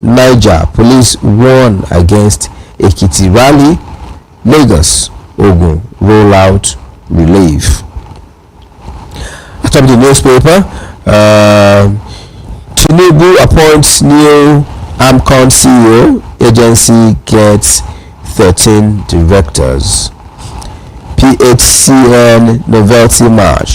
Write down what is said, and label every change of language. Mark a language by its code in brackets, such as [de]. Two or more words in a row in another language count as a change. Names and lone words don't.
[en] Niger, police warn against Ekiti rally. Lagos, Ogun, roll out relief. Atop the newspaper, Tinubu appoints new AMCON CEO. Agency gets 13 directors. PHCN Novelty March.